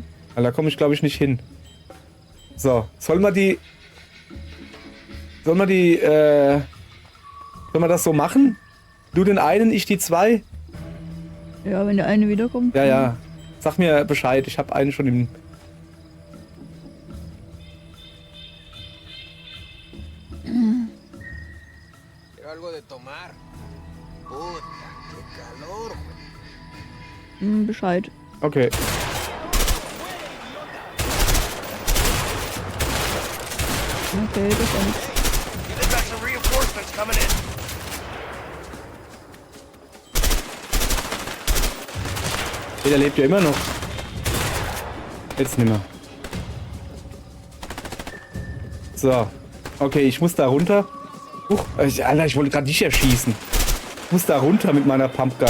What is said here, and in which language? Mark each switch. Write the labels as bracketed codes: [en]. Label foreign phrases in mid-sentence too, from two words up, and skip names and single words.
[de] Weil da komme ich, glaube ich, nicht hin. So, sollen wir das so machen? Du den einen, ich die 2? Ja, wenn der eine wiederkommt. Ja, ja. Sag mir Bescheid, ich habe einen schon im... [es] Quiero algo de tomar. Puta, qué calor, güey. [de] Bescheid. Okay. Okay, das war nix. [en] They've got some reinforcements coming in. [de] Der lebt ja immer noch. Jetzt nicht mehr. So. Okay, ich muss da runter. Alter, ich wollte gerade dich erschießen. Ich muss da runter mit meiner Pumpgun.